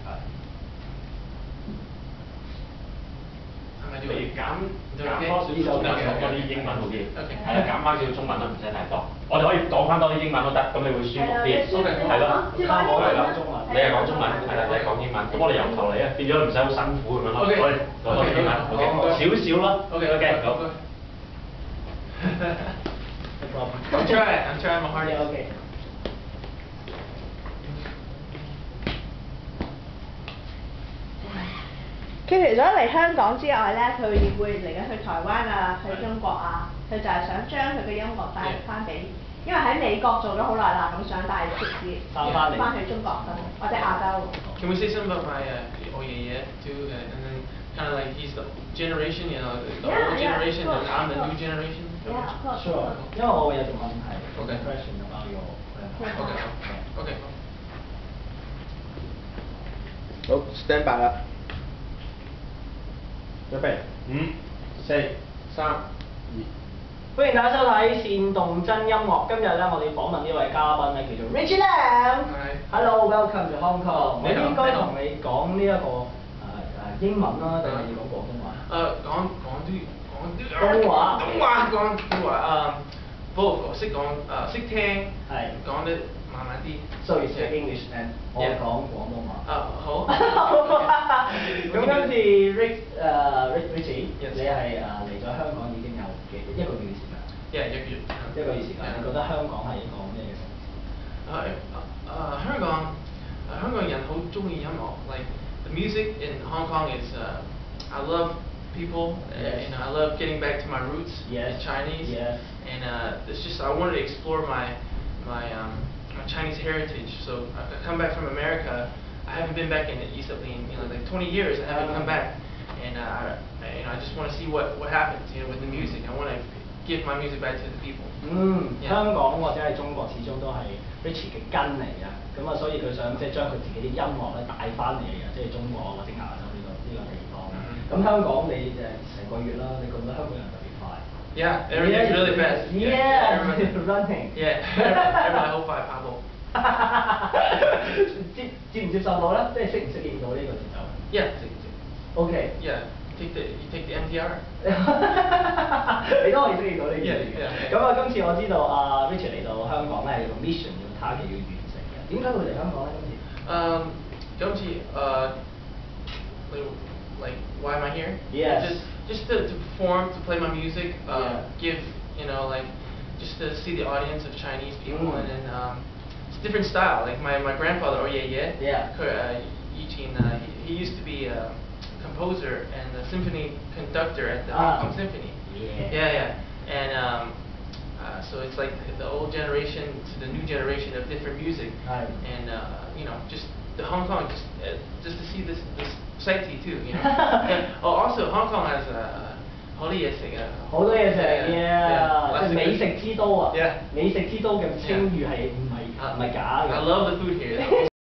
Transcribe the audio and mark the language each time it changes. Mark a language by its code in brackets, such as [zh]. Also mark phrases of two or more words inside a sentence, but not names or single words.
[yue] 不如減多少啲英文好啲，係啦，減翻少少中文啦，唔使太多。我哋可以講翻多啲英文都得，咁你會舒服啲，係咯。你係講中文，係啦，你係講英文，咁我哋由頭嚟啊，變咗唔使好辛苦咁樣咯。我哋講多啲英文，OK， 少少啦。OK，好。 [en] I'm trying my hardest. OK。 [yue] 佢除咗嚟香港之外咧，佢會嚟緊去台灣啊，去中國啊，佢就係想將佢嘅音樂帶翻俾，因為喺美國做咗好耐啦，咁想帶直接翻去中國或者亞洲。 [en] Can we say something about my [yue] 我爺爺 [en] too, and then kind of like he's the generation, the old generation, and I'm the new generation. Yeah, of course. Sure. [yue] 因為我會有條問題。 [en] Question about your. Okay. [yue] 好 ， [en] stand by [yue] 啦。準備5、4、3、2。歡迎大家收睇《煽動真音樂》。今日咧，我哋訪問呢位嘉賓咧，叫做 Richard Lam。 [en] Hello，welcome to Hong Kong。 [yue] 我應該同你講呢一個英文啦，定係要講廣東話？講話both 識講識聽，講得慢慢啲。 [en] So you speak English and [yue] 我講廣東話。好。咁今次 Richie， 你係嚟咗香港已經有1個月嘅時間。1個月時間，你覺得香港係一個咩嘅城市？香港人好中意音樂， [en] like the music in Hong Kong is I love people. Yes. I love getting back to my roots yes. in Chinese. Yes. And it's just I wanted to explore my Chinese heritage. So I come back from America. I haven't been back in East Atlanta, like 20 years. I haven't come back, and I just want to see what happens, with the music. I want to give my music back to the people. [yue] 香港或者係中國始終都係 Richie 嘅根嚟㗎，咁啊所以佢想即係將佢自己啲音樂咧帶翻嚟啊，即係中國或者亞洲呢個地方。咁香港你成個月啦，你覺得香港人特別快 [en] ？Yeah, everything's really fast. Yeah, running. Yeah, everyone high five 跑步。 [yue] 接唔接受到咧？即係適唔適應到呢個節奏 [en] ？Yeah， OK。 Yeah. You take the MTR [yue] 你都可以適應到呢件事嘅。咁啊，今次我知道Richard 嚟到香港咧，有個 mission 要 target 要完成嘅。點解會嚟香港咧？ [en] 今次 like why am I here? Yes. Just to perform, to play my music, give like just to see the audience of Chinese people, and then it's a different style. Like my grandfather, Yeah. Eugene, he used to be a composer and a symphony conductor at the Hong Kong Symphony. Yeah. And so it's like the old generation to the new generation of different music. Right. And just the Hong Kong, just to see this sight-see too. Also Hong Kong has [yue] 好多嘢食啊！好多嘢食 ，yeah， 即係美食之都啊！ [en] Yeah. [yue] 美食之都嘅稱譽係唔係假嘅？ [en] I love the food here.